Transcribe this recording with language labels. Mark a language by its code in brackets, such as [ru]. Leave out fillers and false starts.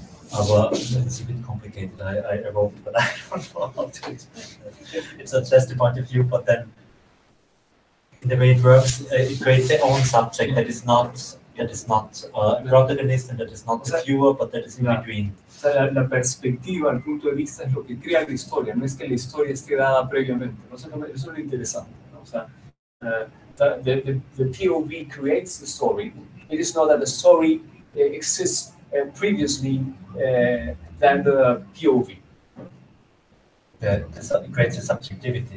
[en] But it's a bit complicated. I wrote it, but I don't know how to explain it. It suggests the point of view, but then in the way it works, it creates its own subject that is not a protagonist and that is not the viewer, but that is in between. [es] O sea, la perspectiva, el punto de vista es lo que crea la historia, no es que la historia esté dada previamente. ¿No? Eso es lo interesante, ¿no? O sea, [en] the POV creates the story. It is not that the story exists previously than the POV. It creates a subjectivity.